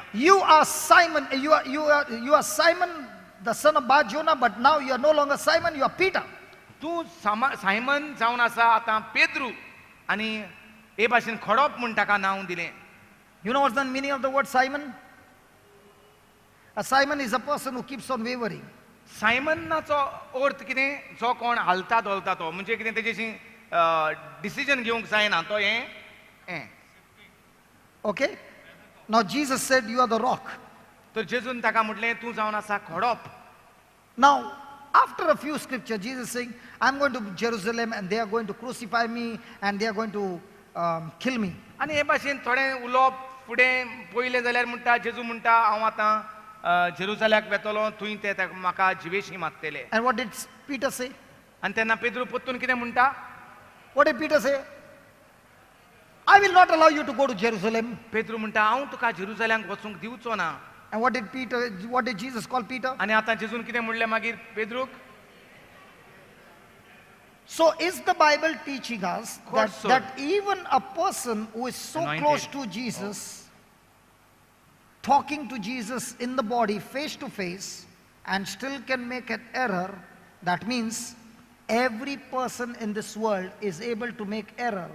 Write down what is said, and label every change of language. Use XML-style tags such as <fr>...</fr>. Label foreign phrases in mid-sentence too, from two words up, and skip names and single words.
<en>You are Simon, you are Simon, the son of Bar-Jonah, but now you are no longer Simon, you are Peter.</en> <kok>तूं सायमन जावन आसा आतां पेद्रू. आनी हे भाशेन खडप म्हूण ताका नांव दिलें.</kok> <en>You know what's the meaning of the word Simon? A Simon is a person who keeps on wavering.</en> <kok>सायमनाचो अर्थ कितें, जो कोण हालता दोलता तो, म्हणजे कितें तेजेशी डिसिजन घेवंक जायना तो हें.</kok> <en>Okay? Now Jesus said, you are the rock.</en> <kok>तर जेजून ताका म्हटलें तूं जावन आसा खडप.</kok> <en>Now, after a few scriptures, Jesus is saying, I'm going to Jerusalem and they are going to crucify me and they are going to kill me.</en> <kok>आनी हे भाशेन थोडें उलोवप फुडें पयलें जाल्यार म्हणटा जेजू म्हणटा हांव आतां जेरुसलेमाक वेतलो, थंय ते म्हाका जिवेशी मागतले.</kok> <en>And what did Peter say?</en> <kok>आनी तेन्ना पेद्रू परतून कितें म्हणटा.</kok> <en>What did Peter say? I will not allow you to go to Jerusalem.</en> <kok>पेद्रू म्हणटा हांव तुका जेरुसलेमाक वचूंक दिवचो ना.</kok> <en>And what did Jesus call Peter?</en> <kok>आनी आतां जेजून कितें म्हणलें मागीर पेद्रूक.</kok> <en>So is the Bible teaching us course so. that even a person who is so Anointed. close to Jesus, talking to Jesus in the body face to face, and still can make an error, that means every person in this world is able to make error.</en>